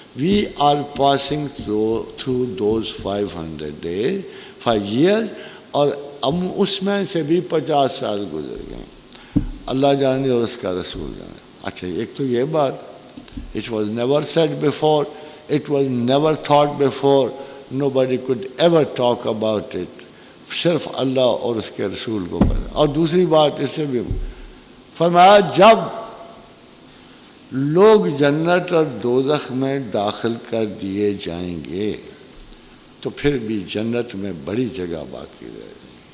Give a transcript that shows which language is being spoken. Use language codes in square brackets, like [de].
[en] We are passing through those 500 days, 5 years, [ur] اور ہم اس میں سے بھی 50 سال گزر گئے. اللہ جانے اور اس کا رسول جانے. اچھا ایک تو یہ بات، [en] it was never said before, It was never thought before. Nobody could ever talk about it. [ur] صرف اللہ اور اس کے رسول کو پتا. اور دوسری بات اس سے بھی فرمایا جب لوگ جنت اور دوزخ میں داخل کر دیے جائیں گے تو پھر بھی جنت میں بڑی جگہ باقی رہے گی.